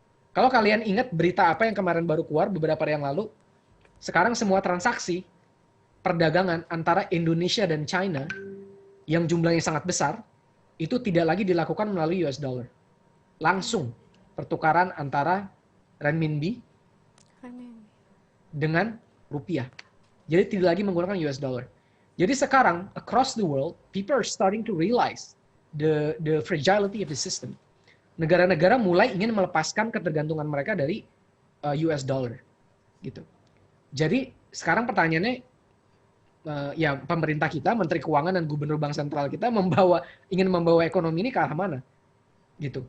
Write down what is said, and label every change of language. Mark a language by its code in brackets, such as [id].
[id] Kalau kalian ingat berita apa yang kemarin baru keluar beberapa hari yang lalu, sekarang semua transaksi perdagangan antara Indonesia dan China yang jumlahnya sangat besar, itu tidak lagi dilakukan melalui US dollar. Langsung pertukaran antara renminbi dengan rupiah. Jadi tidak lagi menggunakan US dollar. Jadi sekarang [en] across the world, people are starting to realize the fragility of the system. [id] Negara-negara mulai ingin melepaskan ketergantungan mereka dari US dollar, gitu. Jadi sekarang pertanyaannya, ya pemerintah kita, Menteri Keuangan dan Gubernur Bank Sentral kita ingin membawa ekonomi ini ke arah mana, gitu.